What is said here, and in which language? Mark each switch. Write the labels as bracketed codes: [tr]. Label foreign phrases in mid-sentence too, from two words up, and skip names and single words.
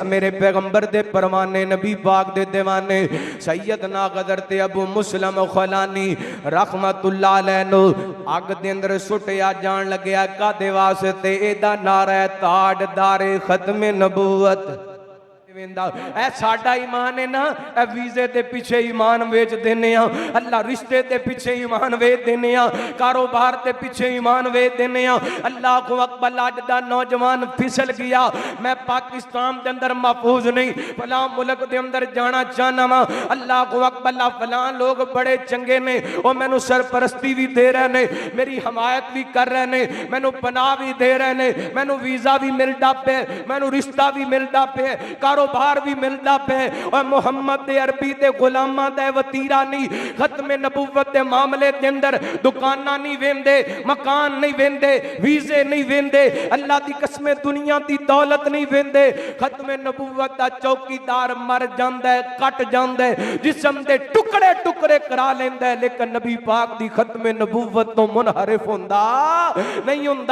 [pa] میرے پیغمبر دے پروانے نبی پاک دے دیوانے سیدنا حضرت ابو مسلم خلانی رحمت اللہ علیہ نوں اگ دے اندر سٹیا جان لگیا کاہدے واسطے ایدا نعرہ ہے تاجدارِ ختمِ نبوت. اے ساڈا ایمان ہے نا، اے ویزے کے پیچھے ایمان ویچ دینے، اللہ رشتے کے پیچھے ایمان ویچ دینے، کاروبار کے پیچھے ایمان ویچ دینے. اللہ کو اکبر اج دا نوجوان پھسل گیا، میں پاکستان کے اندر محفوظ نہیں، فلاں ملک کے اندر جانا چاہنا وا. اللہ کو اکبر فلاں لوگ بڑے چنگے نے، وہ مینوں سرپرستی بھی دے رہے نے، میری حمایت بھی کر رہے نے، مینوں پناہ بھی دے رہے نے، مینوں ویزا بھی ملتا پے، مینوں رشتہ بھی ملتا پے، کاروبار بھی ملتا پے. اور محمد دے عربی دے غلاماں دا وطیرہ نہیں، ختمِ نبوت دے معاملے کے اندر دکانا نہیں ویندے، مکان نہیں ویندے، ویزے نہیں ویندے، اللہ دی قسمیں دنیا دی دولت نہیں ویندے. ختمِ نبوت دا چوکیدار مر جاندا ہے، کٹ جاندا ہے، جسم دے ٹکڑے ٹکڑے کرا لیندا ہے، لیکن نبی پاک دی ختمِ نبوت تو منحرف ہندا نہیں ہندا.